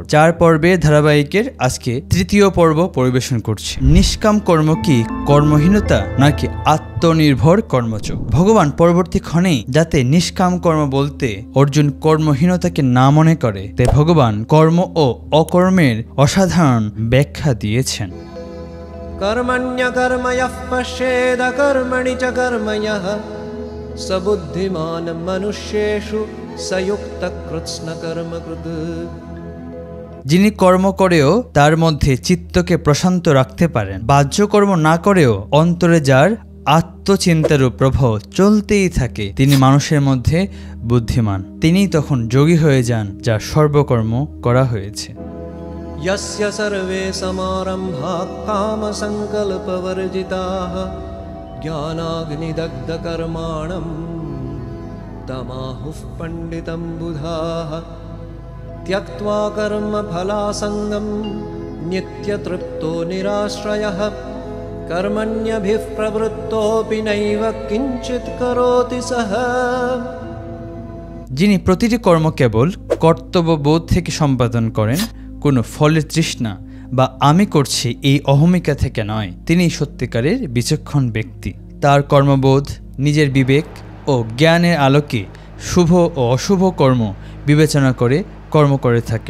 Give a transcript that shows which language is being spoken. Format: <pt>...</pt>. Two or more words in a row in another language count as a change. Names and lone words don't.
<bn>4 পর্বের ধারাবাহিকের আজকে তৃতীয় পর্ব পরিবেশন করছি। নিষ্কাম কর্ম কি কর্মহীনতা নাকি আত্মনির্ভর কর্মযোগ? ভগবান পরবর্তী ক্ষণেই যাতে নিষ্কাম কর্ম বলতে অর্জুন কর্মহীনতাকে না মনে করে, তাই ভগবান কর্ম ও অকর্মের অসাধারণ ব্যাখ্যা দিয়েছেন।</bn> <sa>कर्मण्यकर्मयः पश्येद कर्मणि च कर्मयः स बुद्धिमान् मनुष्येषु स युक्तः कृत्स्नकर्मकृत्।</sa> <bn>যিনি কর্ম করেও তার মধ্যে চিত্তকে প্রশান্ত রাখতে পারেন, বাহ্য কর্ম না করেও অন্তরে যার আত্মচিন্তারূপ প্রভাব চলতেই থাকে, তিনি মানুষের মধ্যে বুদ্ধিমান। তিনিই তখন যোগী হয়ে যান, যার সর্বকর্ম করা হয়েছে।</bn> <sa>यस्य सर्वे समारम्भाः कामसङ्कल्पवर्जिताः ज्ञानाग्निदग्धकर्माणं तमाहुः पण्डितं बुधाः त्यक्त्वा कर्मफलासङ्गं नित्यतृप्तो निराश्रयः कर्मण्यभिः प्रवृत्तोऽपि नैव किञ्चित् करोति सः।</sa> <bn>যিনি প্রতিটি কর্ম কেবল কর্তব্যবোধ থেকে সম্পাদন করেন, কোনো ফলের তৃষ্ণা বা আমি করছি এই অহমিকা থেকে নয়, তিনি সত্যিকারের বিচক্ষণ ব্যক্তি। তার কর্মবোধ নিজের বিবেক ও জ্ঞানের আলোকে শুভ ও অশুভ কর্ম বিবেচনা করে কর্ম করে থাকেন।</bn>